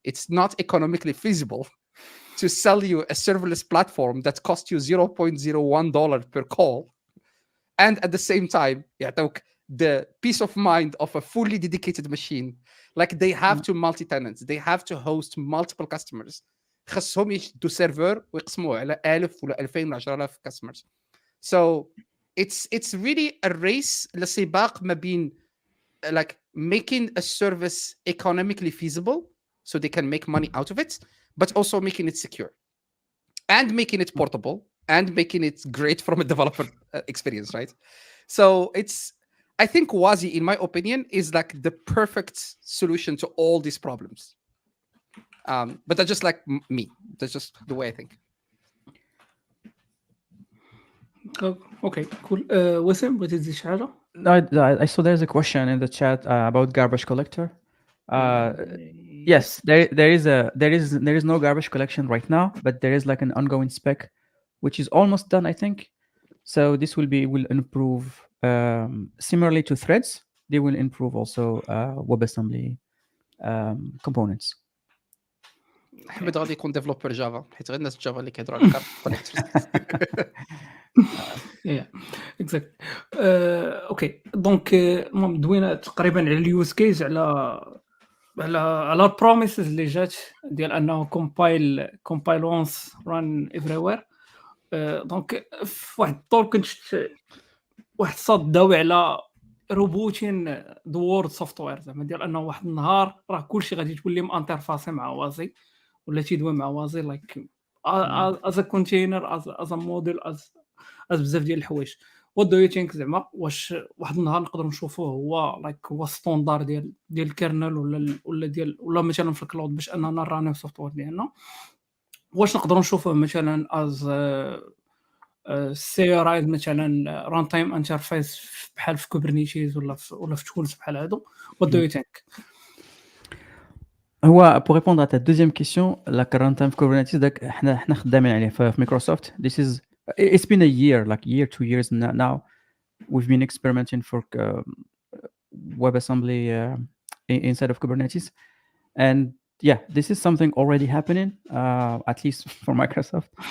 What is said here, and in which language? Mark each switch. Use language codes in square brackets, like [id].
[en] It's not economically feasible to sell you a serverless platform that costs you $0.01 per call, and at the same time [ar] يعطوك [en] the peace of mind of a fully dedicated machine. Like they have to multi-tenant, they have to host multiple customers. [ar] خصهم يشدوا سيرفر ويقسموه على 1000 ولا 2000 ولا 10000 customers. [en] So it's really a race [ar] لسباق ما بين [en] like making a service economically feasible so they can make money out of it, but also making it secure and making it portable and making it great from a developer experience, right? So I think WASM, in my opinion, is like the perfect solution to all these problems. But that's just like me. That's just the way I think. Okay, cool. [ar] وسام بغيتي تزيد شي حاجه؟ [en] No, I saw there's a question in the chat about garbage collector. Yes, there is no garbage collection right now, but there is like an ongoing spec, which is almost done, I think. So this will improve similarly to threads. They will improve also WebAssembly components. [ar] حمد غادي يكون ديفلوبر جافا حيت غير الناس جافا اللي كيهضروا على كونيكتورز. [en] Yeah, exactly. [ar] اوكي دونك المهم دوينا تقريبا على اليوز كيس على البروميسز اللي جات ديال انه كومبايل وانس ران ايفريوير. دونك في واحد الطول كنت واحد الصاد داوي على روبوتين ذا وورد سوفتوير، زعما ديال انه واحد النهار راه كلشي غادي تولي مانترفاسي مع وازي ولا تيدوي مع وازي [en] like is a container is a model [ar] از بزاف ديال الحوايج. [en] what do you think [ar] زعما واش واحد النهار نقدروا نشوفوه هو لايك هو ستاندار ديال الكيرنل ولا مثلا في الكلاود باش اننا نرانيو السوفتوير ديالنا؟ واش نقدروا نشوفوه مثلا از سيرايد مثلا ران تايم انترفيس بحال في كوبرنيتيز ولا في تولز بحال هادو؟ وات دو يو ثينك؟ [fr] هو pour répondre à ta deuxième question, la runtime Kubernetes [ar] داك حنا خدامين عليه في [fr] Microsoft. [en] It's been a year, like 2 years now. We've been experimenting for WebAssembly inside of Kubernetes, and yeah, this is something already happening, at least for Microsoft.